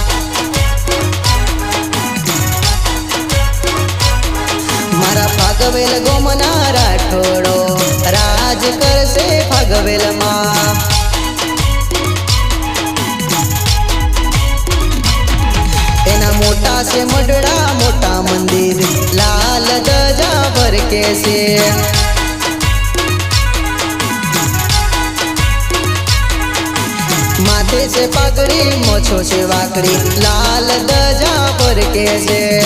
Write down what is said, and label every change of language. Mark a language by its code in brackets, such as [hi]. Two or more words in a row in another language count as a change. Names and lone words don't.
[gu] મારા ફાગવેલ ગોમના રાઠોડો રાજ કરશે ફાગવેલમાં। એના મોટા છે મઢડા મોટા મંદિર, લાલ ધજા ભરકે છે। [hi] माथे से पगड़ी मोछो से वाकड़ी, [gu] લાલ ધજા ફરકે છે।